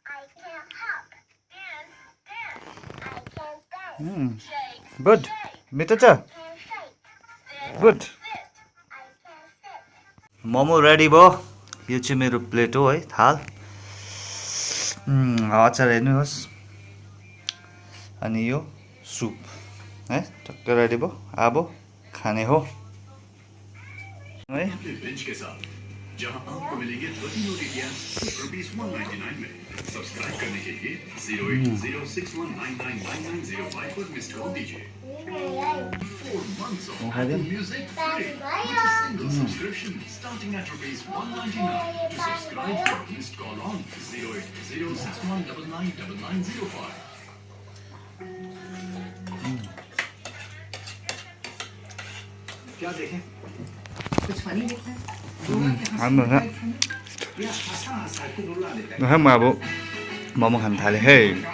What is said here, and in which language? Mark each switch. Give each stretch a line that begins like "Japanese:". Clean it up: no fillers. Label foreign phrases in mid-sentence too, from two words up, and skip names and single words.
Nepali: गुड मिठो छ गुड मोमो रेडी भयो यो चाहिँ मेरो प्लेट हो है थाल अचार हेर्नुहोस् अनि यो सुप है टक्क रेडी भयो अब खाने हो है
Hindi: जहां आपको मिलेंगे 30 OTTs ₹199 में सब्सक्राइब करने के लिए 08061999905 पर
English: missed call
Hindi: दीजिए
English: 4 months of Apple Music free with a single subscription starting at ₹199 to subscribe for missed call on 08061999905
Hindi: क्या देखें कुछ फनी देखना है
Nepali: हाम्रो म अब मोमो खान थालेँ है